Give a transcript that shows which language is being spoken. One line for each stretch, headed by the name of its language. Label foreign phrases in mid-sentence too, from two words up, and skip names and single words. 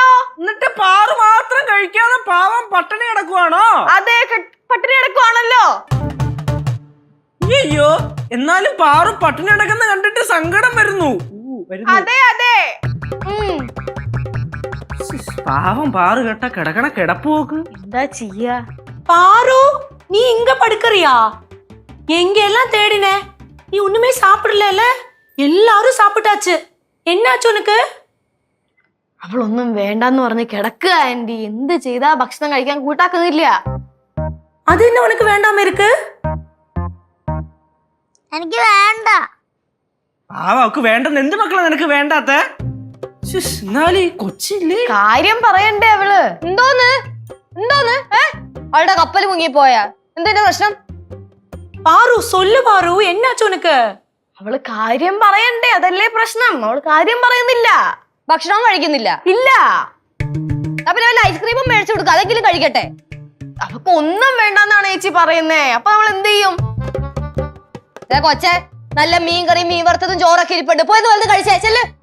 Malayalam: എന്നിട്ട് പാറു മാത്രം കഴിക്കാതെ പാവം പട്ടിണി കിടക്കുവാണോ? അതെ, പട്ടിണി കിടക്കുവാണല്ലോ. അയ്യോ, എന്നാലും പാറു പട്ടിണി കിടക്കുന്ന കണ്ടിട്ട് സങ്കടം വരുന്നു. അതെ അതെ. പാവം പാറു കേട്ട കിടക്കണ കിടപ്പ് നോക്ക്. എന്താ ചെയ്യാ?
Tamil: பாரு, நீ இங்க படுக்கறியா? எங்க எல்லாம் தேடின, நீ ஒண்ணுமே சாப்பிடல. எல்லாரும் சாப்பிட்டாச்சு. என்னாச்சு உனக்கு?
Malayalam: അവളൊന്നും വേണ്ടെന്ന് പറഞ്ഞ് കിടക്കുക ആന്റി. എന്ത് ചെയ്താ ഭക്ഷണം കഴിക്കാൻ കൂട്ടാക്കുന്നില്ല.
Tamil: அது என்ன உனக்கு வேண்டாம இருக்கு?
Malayalam: എനിക്ക് വേണ്ട. അവക്ക് വേണ്ടെന്ന് എന്ത് മക്കളെ നിനക്ക് വേണ്ടാത്ത? കൊച്ചില്ലേ കാര്യം പറയണ്ടേ അവള്? എന്തോന്ന് അവളുടെ കപ്പൽ മുങ്ങിപ്പോയാ? എന്താ പ്രശ്നം?
Tamil: பாரு, சொல்லு பாரு, என்னாச்சு உனக்கு?
Malayalam: അവള് കാര്യം പറയണ്ടേ, അതല്ലേ പ്രശ്നം. അവള് കാര്യം പറയുന്നില്ല. ഭക്ഷണം കഴിക്കുന്നില്ല. ഇല്ല. അപ്പൊ ഐസ്ക്രീമും മേടിച്ചു കൊടുക്കുക, അതെങ്കിലും കഴിക്കട്ടെ. അവക്ക് ഒന്നും വേണ്ടെന്നാണ് ചേച്ചി പറയുന്നേ. അപ്പൊ നമ്മൾ എന്ത് ചെയ്യും? കൊച്ചെ, നല്ല മീൻ കറിയും മീൻ വറുത്തതും ചോറൊക്കെ ഇരിപ്പുണ്ട്, പോയത് വലുത് കഴിച്ചേച്ചല്ലേ.